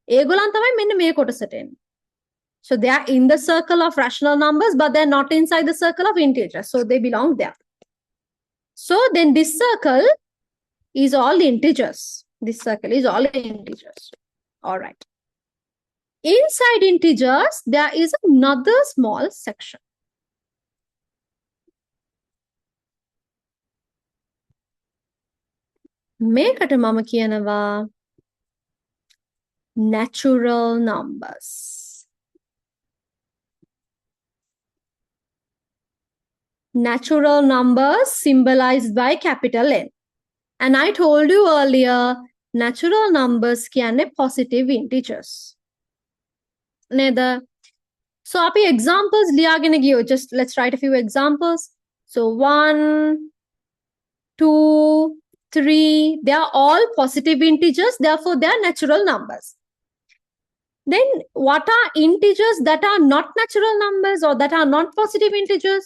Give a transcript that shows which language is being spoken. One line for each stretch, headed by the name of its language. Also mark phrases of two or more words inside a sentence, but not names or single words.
English: So they are in the circle of rational numbers, but they're not inside the circle of integers. So they belong there. So then this circle is all integers. This circle is all integers. All right. Inside integers, there is another small section.
Sinhala: මේකට මම කියනවා
English: natural numbers. Natural numbers symbolized by capital N. And I told you earlier, natural numbers කියන්නේ positive integers.
Sinhala: නේද? So අපි examples ලියාගෙන ගියෝ.
English: Just let's write a few examples. So 1, 2, 3, they are all positive integers, therefore they are natural numbers. Then what are integers that are not natural numbers or that are not positive integers?